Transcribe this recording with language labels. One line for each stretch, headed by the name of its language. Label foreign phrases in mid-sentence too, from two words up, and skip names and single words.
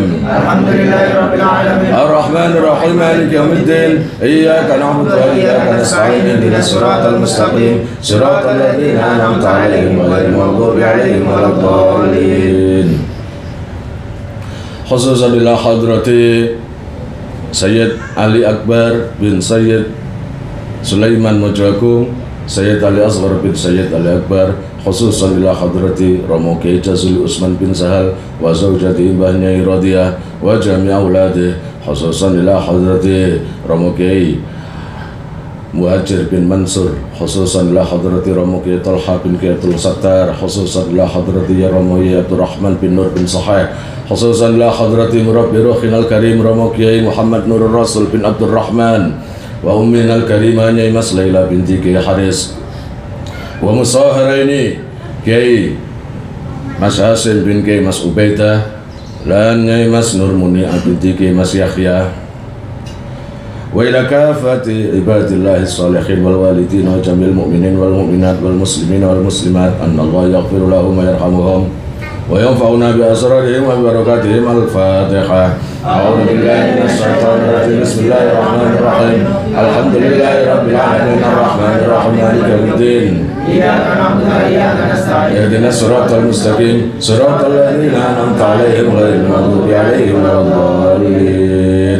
Arabic: الحمد لله رب العالمين الرحمن الرحيم مالك يوم الدين إياك نعبد وإياك نستعين اهدنا الصراط المستقيم صراط الذين أنعمت عليهم غير المغضوب عليهم ولا الضالين. خصوصا إلى حضرة Sayyid Ali Akbar bin Sayyid Sulaiman Mojoagung, Sayyid Ali Asghar bin Sayyid Ali Akbar, khususan ila hadrati Romo Kiai Jazuli Usman bin Sahal wa zawjati Mbah Nyai Radiyah wa jami' auladih, khususan ila hadrati Romo Kiai Muhajir bin Mansur, khususan ila hadrati Romo Kiai Talha bin Kiai Abdul Sattar, khususan ila hadrati Romo Kiai Abdul Rahman bin Nur bin Sahih, khususan ila hadrati Murabbi Ruhinal Karim Romo Kiai Muhammad Nurul Rasul bin Abdul Rahman وأمنا الكريمة Nyai Mas Laila binti Kiai Haris ومصاهرينا Kiai Mas Hasim bin Kiai Mas Ubaidah lan Nyai Mas Nur Muni binti Kiai Mas Yahya وإلى كافة عباد الله الصالحين والوالدين وجميع المؤمنين والمؤمنات والمسلمين والمسلمات أن الله يغفر لهم ويرحمهم وينفعنا بأسرارهم وبركاتهم. الفاتحة. أعوذ بالله من الشيطان الرجيم. بسم الله الرحمن الرحيم. الحمد لله رب العالمين الرحمن الرحيم مالك يوم الدين إياك نعبد وإياك نستعين اهدنا الصراط المستقيم صراط الذين أنعمت عليهم غير المغضوب عليهم ولا الضالين.